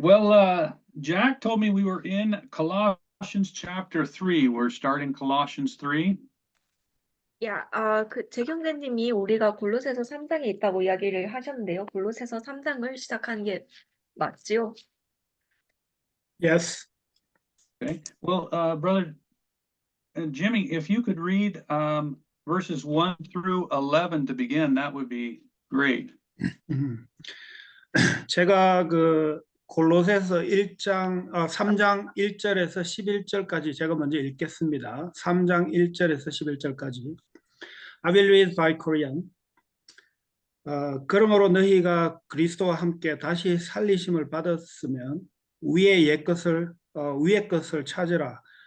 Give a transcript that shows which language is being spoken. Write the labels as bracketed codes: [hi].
[en] Well, Jack told me we were in Colossians chapter 3. We're starting Colossians 3. [ko] 야, 제 형제님이 우리가 골로새서 3장에 있다고 이야기를 하셨는데요. 골로새서 3장을 시작하는 게 맞지요? [en] Yes. Okay. Well, brother Jimmy, if you could read verses 1 through 11 to begin, that would be great. [ko] 제가 그 골로새서 3장 1절에서 11절까지 제가 먼저 읽겠습니다. 3장 1절에서 11절까지. [en] I will read by Korean. [ko] 그러므로 너희가 그리스도와 함께 다시 살리심을 받았으면 위의 것을 찾으라.